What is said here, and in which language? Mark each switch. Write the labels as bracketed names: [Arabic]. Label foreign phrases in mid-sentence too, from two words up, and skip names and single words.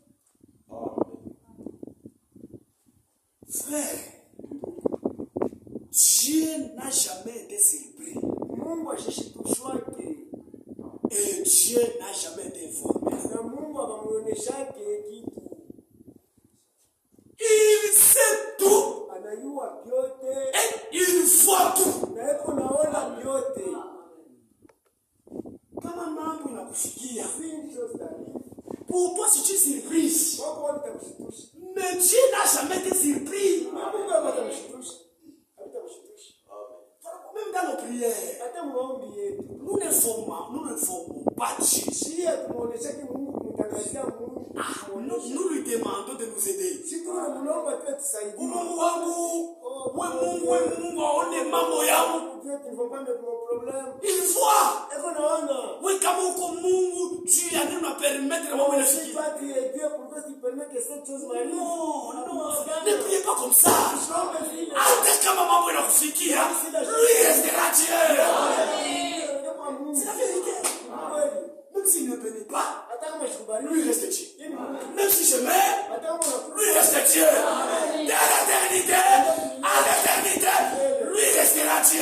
[French] Frère, Dieu n'a jamais été surpris. Et Dieu n'a jamais été informé. Il sait tout. Et il voit tout. [Swahili] Kama mambo inakufikia, [French] pour toi si tu es surprise, mais Dieu n'a jamais été surpris. Même dans nos prières, nous ne formons pas Dieu. Nous lui demandons de nous aider. [Swahili] Mungu wangu, Mungu aone mambo yangu. [French] Il voit. Oui, [Swahili] kama uko Mungu, [French] Dieu a nous permettre [Swahili] mambo yafiki. [French] Non, ne priez pas comme ça. [Swahili] Hata kama mambo yanakufikia, [French] lui restera Dieu. C'est la vérité. Même s'il ne bénit pas, lui reste Dieu. Même si je meurs, lui reste Dieu. De l'éternité à l'éternité, lui restera Dieu.